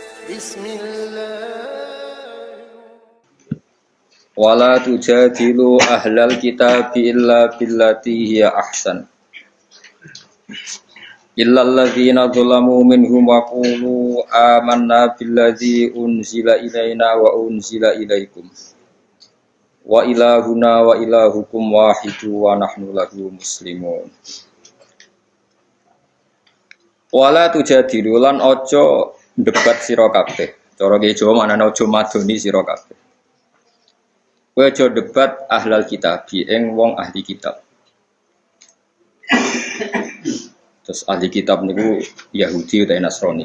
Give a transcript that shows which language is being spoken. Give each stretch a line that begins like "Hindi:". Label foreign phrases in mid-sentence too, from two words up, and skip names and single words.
Arabic: ولا تجادلوا أهل الكتاب إلا بالتي هي أحسن إلا الذين ظلموا منهم وقولوا آمنا بالذي أنزل إلينا وأنزل إليكم وإلهنا وإلهكم واحد ونحن له مسلمون. ولا تجادلوا
Javanese: lan ojo debat sira kabeh. Cara ki Jawa manane ojo madoni sira kabeh. Kowe aja debat
Arabic: أهل الكتاب
Javanese: ing wong ahli kitab. Terus ahli kitab niku Yahudi utawa Nasrani.